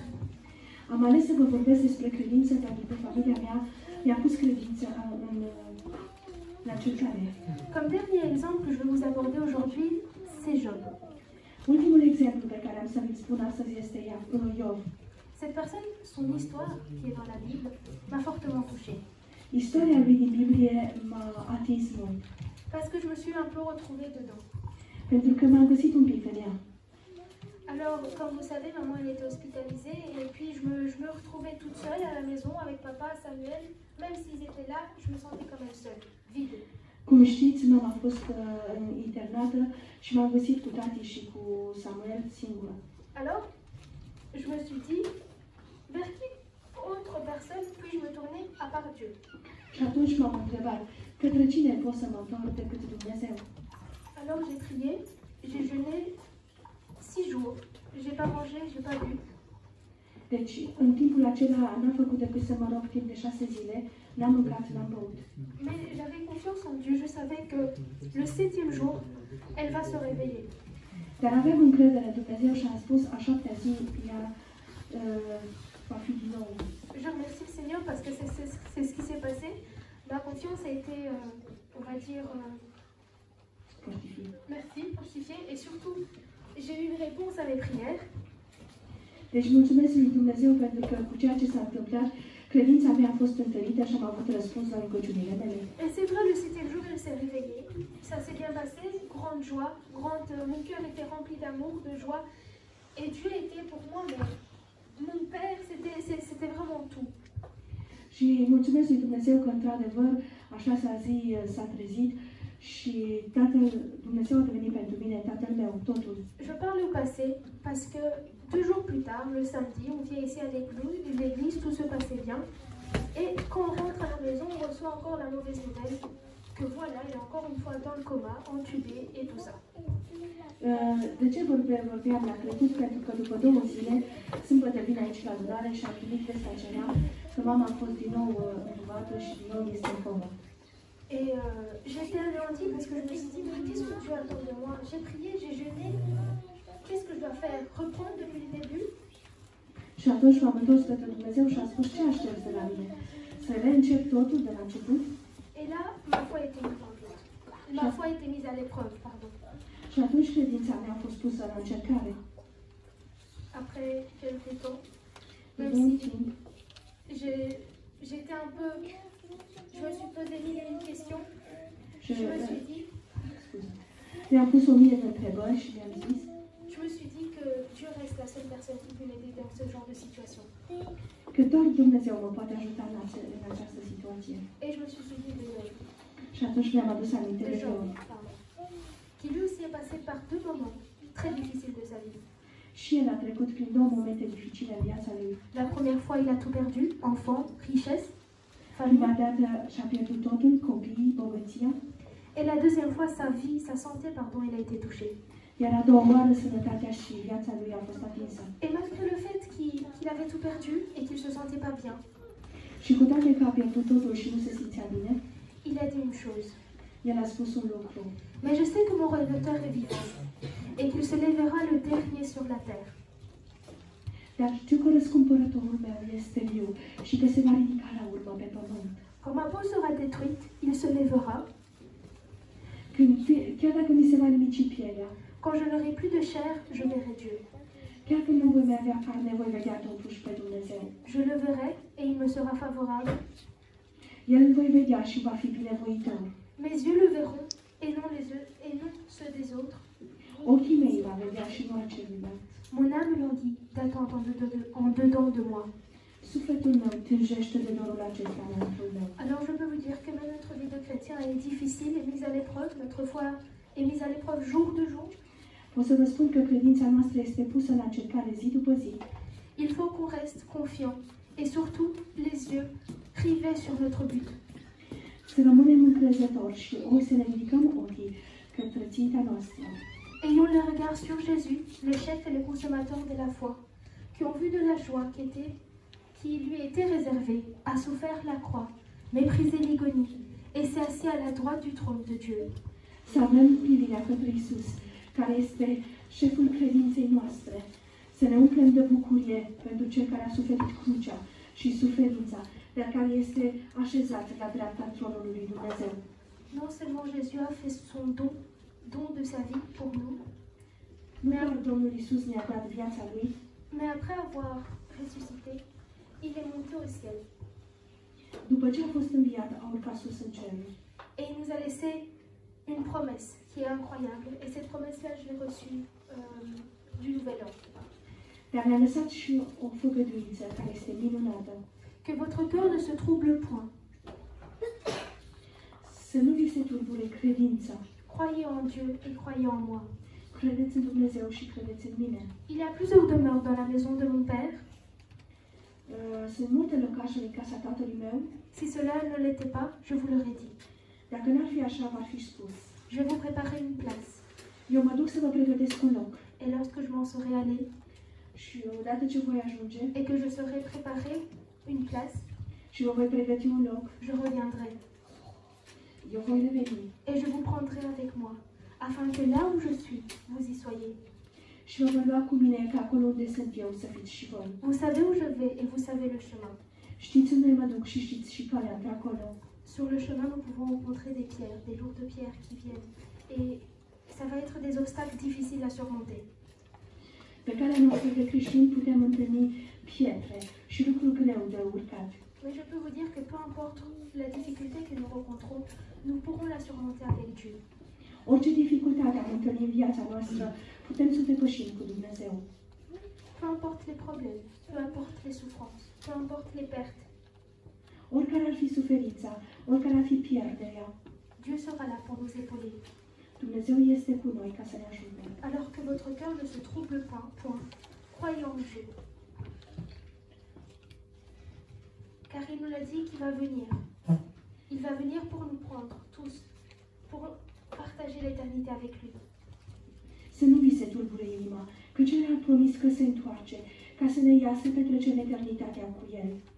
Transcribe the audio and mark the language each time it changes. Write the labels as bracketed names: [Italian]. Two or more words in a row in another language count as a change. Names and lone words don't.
[Romanian] Am ales să vă vorbesc despre credință pentru că familia mea mi-a pus credința în încercare. [French] Comme dernier exemple que je vais vous aborder aujourd'hui, c'est Job. [Romanian] Ultimul exemplu pe care am să vi-l spun astăzi este Iov. [French] Cette personne, son histoire, qui est dans la Bible, m'a fortement touchée. [Romanian] Istoria lui din Biblie m-a atins mult, [French] Parce que je me suis un peu retrouvée dedans. [Romanian] pentru că m-am găsit un pic în ea. [French] Alors, comme vous savez, maman elle était hospitalisée et puis je me retrouvais toute seule à la maison avec papa, Samuel. Même s'ils étaient là, je me sentais quand même seule, vide. [Romanian] Cum știți, mama a fost internată și m-am găsit cu tati și cu Samuel singură. [French] Alors, je me suis dit, vers qui autre personne puis-je me tourner à part Dieu? [Romanian] Și atunci m-am întrebat, către cine pot să mă întorc decât Dumnezeu? [French] Alors j'ai prié, j'ai jeûné 6 jours. J'ai pas mangé, j'ai pas bu. [Romanian] Deci, în timpul acela n-am făcut decât să mă rog timp de 6 zile, n-am mâncat, n-am băut. [French] Mais j'avais confiance en Dieu, je savais que le 7e jour, elle va se réveiller. [Romanian] Dar aveam încredere în Dumnezeu și am spus, a 7-a zi, ea va fi din nou. [French] Je remercie le Seigneur parce que c'est ce qui s'est passé. Ma confiance a été, on va dire, [Romanian] Fortifiat. [French] merci, fortifiée. Et surtout, j'ai eu une réponse à mes prières. [Romanian] Deci mulțumesc lui Dumnezeu pentru că cu ceea ce s-a întâmplat, credința mea a fost întărită și am avut răspuns la rugăciunile mele. [French] Et c'est vrai, le 7e jour, elle s'est réveillée. Ça s'est bien passé, grande joie, mon cœur était rempli d'amour, de joie. Et Dieu était pour moi, mais mon Père, c'était vraiment tout. [Romanian] Și mulțumesc lui Dumnezeu că într-adevăr a 6-a zi s-a trezit și Dumnezeu a devenit pentru mine Tatăl meu, totul. [French] Je parle au passé parce que 2 jours plus tard, le samedi, on vient ici à l'église, tout se passait bien. Et quand on rentre à la maison, on reçoit encore la mauvaise nouvelle que voilà, il est encore une fois dans le coma, entubé et tout ça. [Romanian] De ce vorbeam la trecut? Pentru că după 2 zile, sâmbătă vin aici la adunare și am primit vestea aceea că mama a fost din nou întubată și din nou este în comă. [French] Et j'étais anéantie parce que je me suis dit, mais qu'est-ce que Dieu attend de moi? J'ai prié, j'ai jeûné, qu'est-ce que je dois faire? Reprendre depuis le début? [Romanian] Și atunci m-am întors către Dumnezeu și am spus, ce aștepți de la mine? Să reîncep totul de la început? [French] Et là, ma foi était mise en doute. Ma foi était mise à l'épreuve, pardon. [Romanian] Și atunci credința mea a fost pusă la încercare. [French] Après quelques temps, [Romanian] De [French] même [Romanian] mult si timp, [French] j'étais un peu... Je me suis posé mille et une questions. [Romanian] și [French] Je me suis dit, [Romanian] mi-am pus 1000 de întrebări și mi-am zis [French] que Dieu reste la seule personne qui peut m'aider dans ce genre de situation. [Romanian] că doar Dumnezeu mă poate ajuta în această situație. [French] Et je me suis souvenu de Noé, [Romanian] Și atunci mi-am adus aminte de de Jean, Job. [French] pardon, qui lui aussi est passé par 2 moments très difficiles de sa vie. [Romanian] Și el a trecut prin 2 momente dificile în viața lui. [French] La première fois, il a tout perdu, enfant, richesse, [Romanian] Prima [French] famille. [Romanian] dată și-a pierdut totul, copiii, bogăția, [French] Et la deuxième fois, sa vie, sa santé, pardon, il a été touché. [Romanian] iar a doua oară sănătatea și viața lui a fost atinsă. [French] Et malgré le fait qu'il avait tout perdu et qu'il se sentait pas bien, [Romanian] Și cu toate că a pierdut totul și nu se simțea bine, [French] il a dit une chose. [Romanian] el a spus un lucru. [French] Mais je sais que mon Rédempteur est vivant et qu'il se lèvera le dernier sur la terre. [Romanian] Dar știu că răscumpărătorul meu este viu și că se va ridica la urmă pe pământ. [French] Quand ma peau sera détruite, il se lèvera. [Romanian] Chiar dacă mi se va nimici pielea, [French] Quand je n'aurai plus de chair, je verrai Dieu. [Romanian] chiar când nu voi mai avea carne, voi vedea totuși pe Dumnezeu. [French] Je le verrai et il me sera favorable. [Romanian] El îl voi vedea și va fi binevoitor. [French] Mes yeux le verront et non ceux des autres. [Romanian] Ochii mei va vedea și nu al celuilalt. [French] Mon âme languit d'attente en dedans de moi. [Romanian] Sufletul meu tânjește de dorul acesta înăuntrul meu. [French] Alors je peux vous dire que même notre vie de chrétien est difficile et mise à l'épreuve. Notre foi est mise à l'épreuve jour de jour. [Romanian] Pot să vă spun că credința noastră este pusă la încercare zi după zi. [French] Il faut qu'on reste confiant et surtout les yeux rivés sur notre but. [Romanian] Să rămânem încrezători și ori să ne ridicăm ochii către ținta noastră. [French] Ayons le regard sur Jésus, le chef et le consommateur de la foi, qui ont vu de la joie qui lui était réservée, a souffert la croix, méprisé l'igonie, et s'est assis à la droite du trône de Dieu. [Romanian] Să avem privirea către Isus, care este șeful credinței noastre. Să ne umplem de bucurie pentru cel care a suferit crucea și suferința, dar care este așezat la dreapta tronului lui Dumnezeu. [French] Non seulement Jésus a fait son don de sa vie pour nous, [Romanian] Nu doar Domnul Isus ne-a dat viața lui, [French] mais après avoir ressuscité, il est monté au ciel [Romanian] după ce a fost înviat, a urcat sus în ceruri. [French] et il nous a laissé une promesse qui est incroyable. Et cette promesse-là, je l'ai reçue du Nouvel An. [Romanian] Dar ne-a lăsat și o făgăduință care este minunată. [French] Que votre cœur ne se trouble point. [Romanian] Să nu vi se turbure credința. [French] Croyez en Dieu et croyez en moi. [Romanian] Credeți în Dumnezeu și credeți în mine. [French] Il y a plusieurs demeures dans la maison de mon père. [Romanian] Sunt multe locașe în casa tatălui meu. [French] Si cela ne l'était pas, je vous l'aurais dit. [Romanian] Dacă n-ar fi așa, v-ar fi spus. [French] Je vais vous préparer une place. [Romanian] Eu mă duc să vă pregătesc un loc. [French] Et lorsque je m'en serai allée [Romanian] Și odată ce voi ajunge [French] et que je serai préparé une place, [Romanian] și vă voi pregăti un loc, [French] je reviendrai. [Romanian] eu voi reveni [French] Et je vous prendrai avec moi, afin que là où je suis, vous y soyez. [Romanian] și vă voi lua cu mine ca acolo unde sunt eu să fiți și voi. [French] Vous savez où je vais et vous savez le chemin. [Romanian] Știți unde mă duc și știți și calea de acolo. [French] Sur le chemin, nous pouvons rencontrer des pierres, des lourdes pierres qui viennent. Et ça va être des obstacles difficiles à surmonter. [Romanian] Pe calea noastră de creștini putem întâlni pietre și lucruri greu de urcat. [French] Mais je peux vous dire que peu importe la difficulté que nous rencontrons, nous pourrons la surmonter avec Dieu. [Romanian] Orice dificultate am întâlnit în viața noastră, putem să o depășim cu Dumnezeu. [French] Peu importe les problèmes, peu importe les souffrances, peu importe les pertes, [Romanian] Oricare ar fi suferința, oricare ar fi pierderea, [French] Dieu sera là pour nous épauler. [Romanian] Dumnezeu este cu noi ca să ne ajute. [French] Alors que votre cœur ne se trouble pas, point. Croyez en Dieu. Car il nous l'a dit qu'il va venir. Il va venir pour nous prendre tous, pour partager l'éternité avec lui. [Romanian] Să nu vi se tulbure inima, căci El a promis că se întoarce, ca să ne ia să petrecem eternitatea cu El.